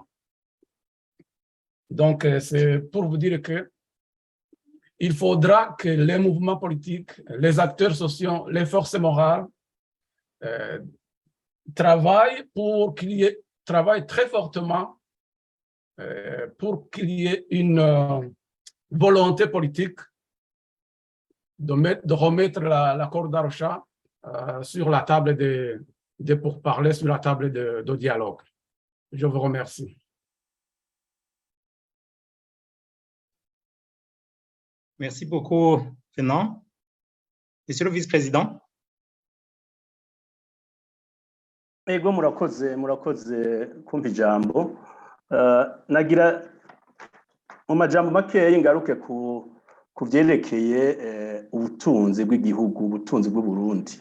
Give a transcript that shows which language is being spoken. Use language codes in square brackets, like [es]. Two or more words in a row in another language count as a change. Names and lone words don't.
[fr] Donc, c'est pour vous dire que il faudra que les mouvements politiques, les acteurs sociaux, les forces morales travaillent très fortement pour qu'il y ait une volonté politique de remettre l'accord d'Arusha sur la table de pourparlers, sur la table de dialogue. Je vous remercie. Merci beaucoup, Fernand. Monsieur le vice-président. [rn] Ego murakoze kumpa ijambo. Nagira mu majambo makeya ngaruke ku vyerekeye ubutunzi bw'igihugu, ubutunzi bw'Uburundi.